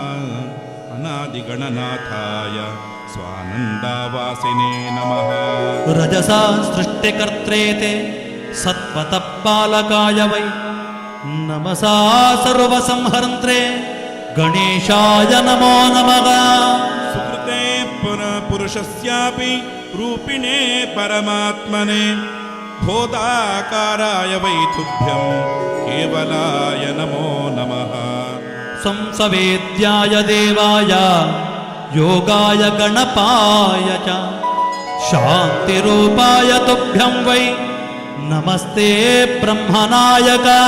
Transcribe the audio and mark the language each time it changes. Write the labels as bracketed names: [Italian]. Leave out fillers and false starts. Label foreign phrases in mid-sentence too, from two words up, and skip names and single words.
[Sanskrit] ಅನಾದಿಗಣನಾಥಾಯ ಸ್ವಾನಂದವಾಸಿನೇ ನಮಃ. ರಜಸಾ ಸೃಷ್ಟಿಕರ್ತೇತೆ ಸತ್ವತಃ ಪಾಲಕಾಯ ವೈ ನಮಸಾ ಸರ್ವಸಂಹರಂತ್ರೇ ಗಣೇಶಾಯ ನಮೋ ನಮಃ. ಸುಕೃತೆ ಪುರುಷಸ್ಯಾಪಿ ರೂಪಿಣೇ ಪರಮಾತ್ಮನೆ उद्भूताकाराय वै तुभ्यं केवलाय नमो नमः संसवेद्याय देवाय योगाय गणपाय च शान्तिरूपाय तुभ्यं वै नमस्ते ब्रह्मनायक